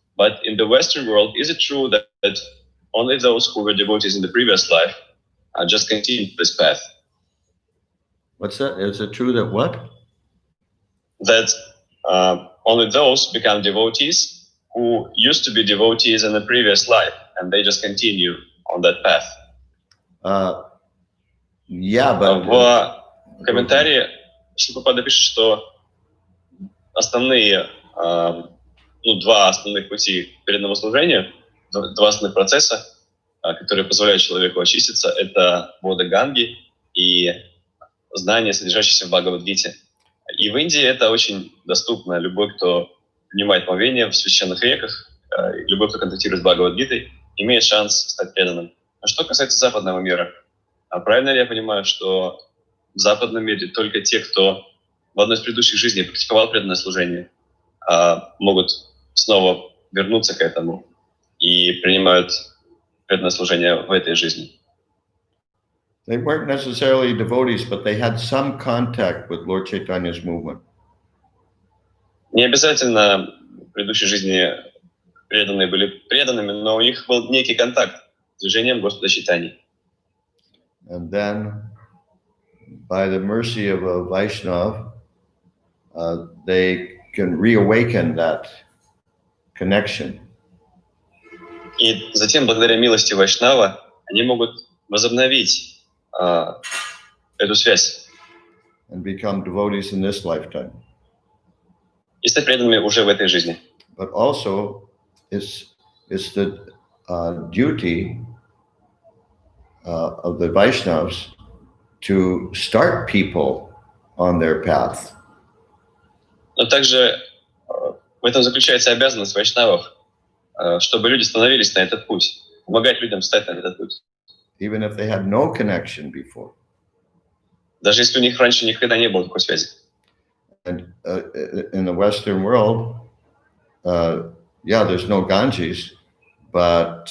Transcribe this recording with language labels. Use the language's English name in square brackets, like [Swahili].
[English] But in the Western world, is it true that only those who were devotees in the previous life just continue this path? What's that? Is it true that what? That only those become devotees who used to be devotees in the previous life, and they just continue on that path. Yeah, but... [Russian] В комментарии Шрила пишет, что основные, два основных пути к преданному служению, два основных процесса, которые позволяют человеку очиститься, это вода Ганги и знания, содержащиеся в Бхагавад-гите. И в Индии это очень доступно. Любой, кто принимает омовение в священных реках, любой, кто контактирует с Бхагавад-гитой, имеет шанс стать преданным. А что касается западного мира, правильно ли я понимаю, что в западном мире только те, кто в одной из предыдущих жизней практиковал преданное служение, могут снова вернуться к этому и принимают преданное служение в этой жизни? [English] They weren't necessarily devotees, but they had some contact with Lord Chaitanya's movement. [Russian] Не обязательно в предыдущей жизни преданные были преданными, но у них был некий контакт с движением Господа Чайтаньи. [English] And then, by the mercy of a Vaishnav, they can reawaken that connection. [Russian] И затем, благодаря милости Вайшнава, они могут возобновить эту связь. [English] And become devotees in this lifetime. [Russian] И стать преданными уже в этой жизни. [English] But also, it's the duty of the Vaishnavas to start people on their path. [Russian] Но также В этом заключается обязанность вайшнавов, чтобы люди становились на этот путь, помогать людям встать на этот путь. [English] even if they had no connection before. [Russian] Даже если у них раньше никогда не было такой связи. [English] And in the Western world, yeah, there's no Ganges, but